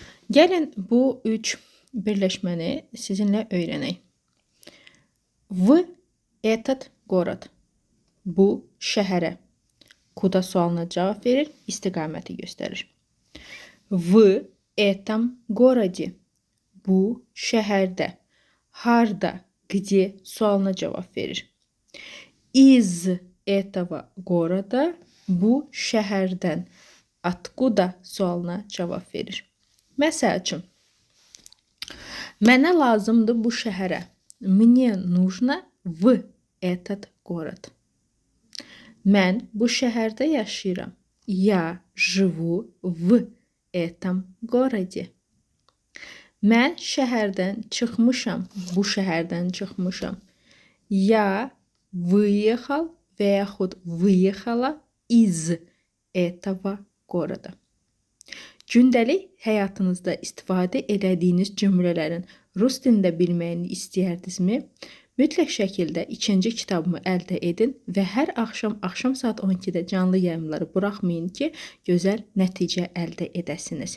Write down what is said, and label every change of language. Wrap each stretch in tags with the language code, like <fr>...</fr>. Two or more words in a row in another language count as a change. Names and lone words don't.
<az>Gəlin bu üç birləşməni sizinlə öyrənək.</az> <ru>В этот город.</ru> <az>Bu şəhərə. Kuda sualına cavab verir, istiqaməti göstərir.</az> <ru>В этом городе.</ru> <az>Bu şəhərdə. Harda, где sualına cavab verir.</az> <ru>Из этого города.</ru> <az>Bu şəhərdən. Откуда sualına cavab verir. Məsəl üçün, mənə lazımdır bu şəhərə.</az> <ru>Мне нужно в этот город.</ru> <az>Mən bu şəhərdə yaşayıram.</az> <ru>Я живу в этом городе.</ru> <az>Mən şəhərdən çıxmışam. Bu şəhərdən çıxmışam.</az> <ru>Я выехал</ru> <az>və yaxud</az> <ru>выехала из этого goroda.</ru> <az>Gündəlik həyatınızda istifadə etdiyiniz cümlələrin rus dilində bilməyini istəyirdinizmi? Mütləq şəkildə ikinci kitabımı əldə edin və hər axşam saat 12-də canlı yayımları buraxmayın ki, gözəl nəticə əldə edəsiniz.</az>